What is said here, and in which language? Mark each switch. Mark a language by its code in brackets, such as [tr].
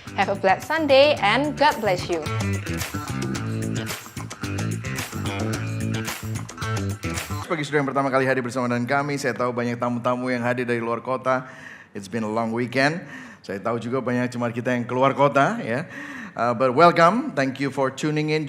[en] Have a blessed Sunday and God bless you. [id] Bagi saudara yang pertama kali hadir bersama dengan kami, saya tahu banyak tamu-tamu yang hadir dari luar kota. [en] It's been a long weekend. [id] Saya tahu juga banyak jemaat kita yang keluar kota, ya. [en] But welcome, thank you for tuning in.